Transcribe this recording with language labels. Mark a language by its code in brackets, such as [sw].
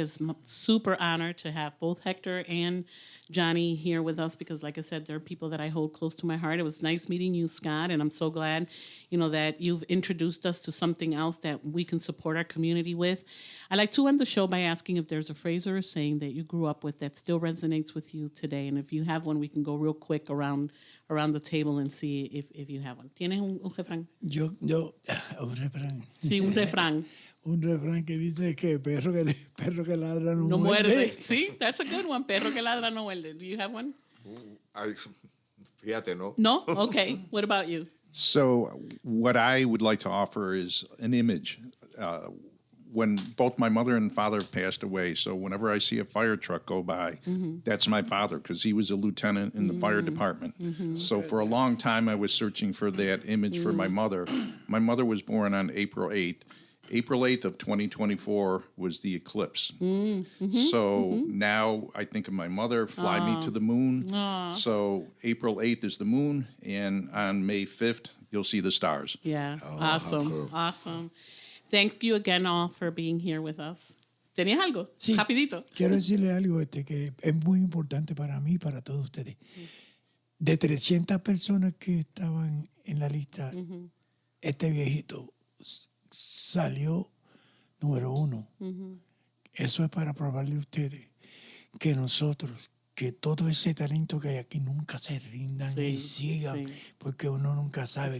[en] It's a super honor to have both Hector and Johnny here with us, because, like I said, they're people that I hold close to my heart. It was nice meeting you, Scott, and I'm so glad, that you've introduced us to something else that we can support our community with. I like to end the show by asking if there's a phrase or a saying that you grew up with that still resonates with you today, and if you have one, we can go real quick around the table and see if you have one. [es] ¿Tienes un refrán? Yo, un refrán. Sí, un refrán. Un refrán que dice que perro que ladra no muerde. Sí, [en] that's a good one. [es] Perro que ladra no muerde. [en] Do you have one? [es] Fíjate, ¿no? [en] No? Okay. What about you? So what I would like to offer is an image. when both my mother and father passed away, so whenever I see a fire truck go by, that's my father, because he was a lieutenant in the fire department. So for a long time, I was searching for that image for my mother. My mother was born on April 8th. April 8th of 2024 was the eclipse. So now I think of my mother, fly me to the moon. So April 8th is the moon, and on May 5th, you'll see the stars. Yeah, Oh, awesome, cool. awesome. Thank you again all for being here with us. [es] ¿Tenías algo? Sí, Rapidito. quiero decirle algo que es muy importante para mí y para todos ustedes. De 300 personas que estaban en la lista, este viejito salió número 1. Eso es para probarle a ustedes que nosotros, que todo ese talento que hay aquí nunca se rindan y sigan, porque uno nunca sabe.